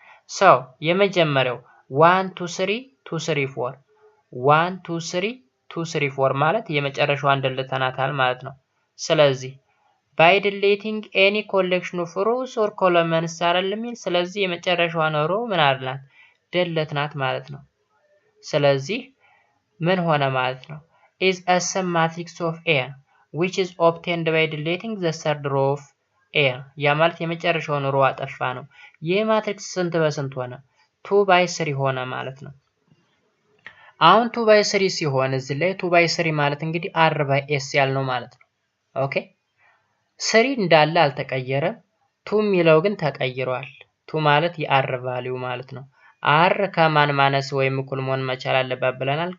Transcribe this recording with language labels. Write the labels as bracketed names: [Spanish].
[Amharic] so የመጀመሪያው 1 2 3 2 3 4 1 2 3 2 3 4 ማለት የመጨረሻዋን ደልተናታል ማለት ነው። ስለዚህ [English] by deleting any collection of rows or columns [Amharic] አይደለም። ስለዚህ የመጨረሻዋን ሮ ምን አድርገናት? ደልተናት ማለት ነው። ስለዚህ ምን ሆነ ማለት ነው? [English] is a submatrix of A which is obtained by deleting the third row of A. [Amharic] ያ ማለት የመጨረሻውን ሮ አጠፋ ነው። ይህ ማትሪክስ ስንት በስንት ሆነ? 2 by 3 ሆነ ማለት ነው። አሁን 2 by 3 ሲሆን እዚህ ላይ 2 by 3 ማለት እንግዲህ r by s ያልነው ማለት ነው። ኦኬ 3 እንዳለ አልተቀየረም። 2 የሚለው ግን ተቀይሯል። 2 ማለት የr ቫልዩ ማለት ነው። r ከማን ማነስ ወይም እኩል መሆን መቻል አለበት ብለናል?